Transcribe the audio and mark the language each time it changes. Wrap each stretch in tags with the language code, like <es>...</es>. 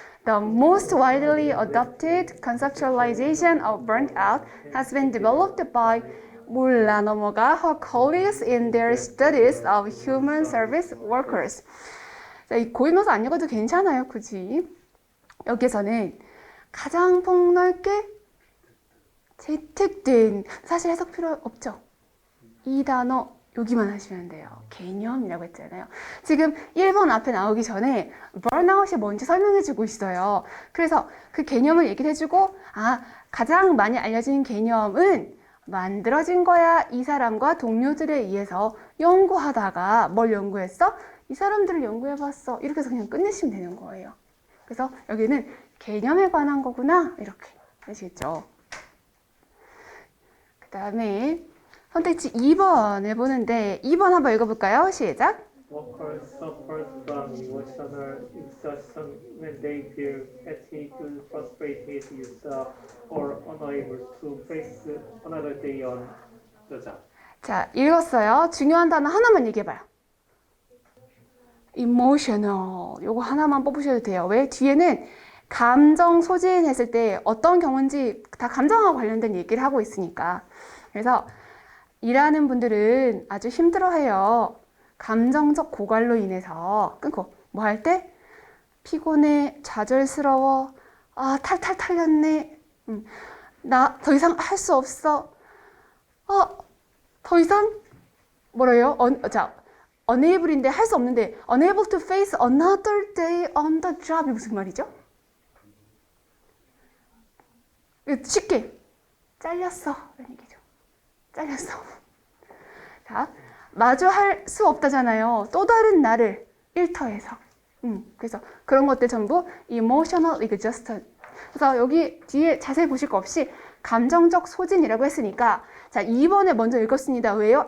<en>The most widely adopted conceptualization of burnt out has been developed by</en> <ko>몰라 넘어가</ko> <en>her colleagues in their studies of human service workers.</en> <ko>자, 이 고인명사 안 읽어도 괜찮아요. 굳이. 여기서는 가장 폭넓게 채택된, 사실 해석 필요 없죠. 이 단어 여기만 하시면 돼요. 개념이라고 했잖아요. 지금 1번 앞에 나오기 전에 burnout이 뭔지 설명해주고 있어요. 그래서 그 개념을 얘기를 해주고 가장 많이 알려진 개념은 만들어진 거야. 이 사람과 동료들에 의해서 연구하다가 뭘 연구했어? 이 사람들을 연구해봤어. 이렇게 해서 그냥 끝내시면 되는 거예요. 그래서 여기는 개념에 관한 거구나. 이렇게 아시겠죠? 그 다음에 선택지 2번 해보는데 2번 한번 읽어볼까요? 시작!</ko> <en>Workers suffer from emotional exhaustion when they feel fatigued, frustrated, or unable to face another day on the job.</en> <ko>자, 읽었어요. 중요한 단어 하나만 얘기해봐요.</ko> <en>emotional.</en> <ko>요거 하나만 뽑으셔도 돼요. 왜? 뒤에는 감정 소진했을 때 어떤 경우인지 다 감정하고 관련된 얘기를 하고 있으니까. 그래서 일하는 분들은 아주 힘들어해요. 감정적 고갈로 인해서 끊고 뭐 할 때? 피곤해, 좌절스러워, 탈탈 털렸네, 나 더 이상 할 수 없어, 더 이상 뭐래요? 자, unable인데 할 수 없는데</ko> <en>unable to face another day on the job</en> <ko>이 무슨 말이죠? 쉽게 잘렸어 라는 얘기죠. 잘렸어. 자, 마주할 수 없다잖아요. 또 다른 나를 일터에서. 그래서 그런 것들 전부 emotional exhaustion. 그래서 여기 뒤에 자세히 보실 거 없이 감정적 소진이라고 했으니까 자, 2번에 먼저 읽었습니다. 왜요?</ko>